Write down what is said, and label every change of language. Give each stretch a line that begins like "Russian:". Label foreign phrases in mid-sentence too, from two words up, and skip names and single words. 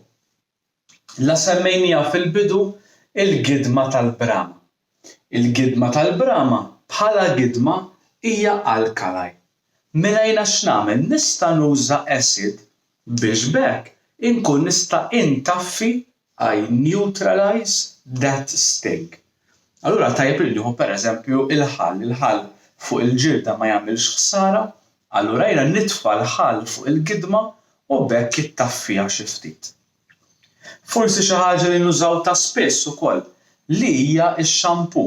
Maltese: La semmejniha fil-bidu il-gidma tal-brama. Il-gidma tal-brama bħala gidma hija alkali. Mela jiena x'nagħmel? Nista' nuża acid biex b'hekk inkun nista' intaffi
English: I neutralize that sting.
Maltese: Allura tajjeb li nieħu pereżempju il-ħall fuq il-ġilda ma jagħmilx ħsara, allura jiena nitfa' l-ħall fuq il-gidma u b'hekk jittaffija xi ftit. Forsi xi ħaġa li nużaw ta' spiss ukoll li hija x-xampoo.